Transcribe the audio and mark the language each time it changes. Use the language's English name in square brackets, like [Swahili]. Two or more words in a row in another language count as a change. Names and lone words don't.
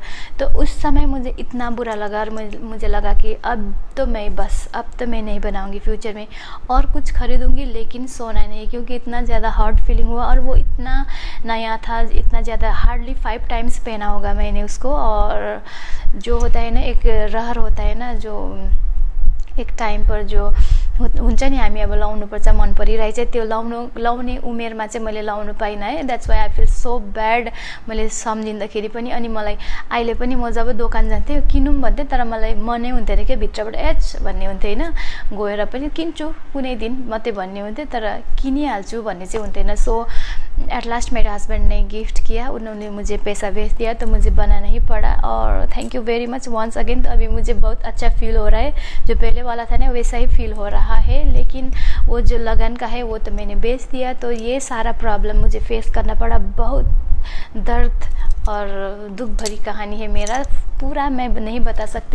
[Hindi] तो उस समय मुझे इतना बुरा लगा और मुझे लगा कि अब तो मैं नहीं बनाऊंगी फ्यूचर में और कुछ खरीदूंगी, लेकिन सोना नहीं, क्योंकि इतना ज़्यादा [English] hard feeling [Hindi] हुआ। और वो इतना नया था, इतना ज़्यादा, [English] hardly 5 times [Hindi] पहना होगा मैंने उसको। और जो होता है ना एक रहर होता है ना, जो एक टाइम पर [Nepali] जो हुन्छ नि हामी अब लाउनुपर्छ मन परिरहेछ, त्यो लाउने उमेरमा चाहिँ मैले लाउनु पाइनँ है। [English] That's why I feel so bad. [Nepali] मैले सम्झिँदाखेरि पनि, अनि मलाई अहिले पनि म जब दोकान जान्थेँ किनौँ भन्थेँ, तर मलाई मनै हुन्थेन क्या, भित्रबाट एच भन्ने हुन्थ्यो होइन, गएर पनि किन्छु कुनै दिन मात्रै भन्ने हुन्थ्यो, तर किनिहाल्छु भन्ने चाहिँ हुन्थेन। [English] so at last [Hindi] मेरे हस्बैंड ने गिफ्ट किया, उन्होंने मुझे पैसा भेज दिया, तो मुझे बनाना ही पड़ा। [English] और thank you very much once again. [Hindi] तो अभी मुझे बहुत अच्छा फील हो रहा है, जो पहले वाला था ना वैसा ही फील हो रहा है। लेकिन वो जो लगन का है वो तो मैंने बेच दिया। तो ये सारा प्रॉब्लम मुझे फेस करना पड़ा, बहुत दर्द और दुख भरी कहानी है मेरा, पूरा मैं नहीं बता सकती।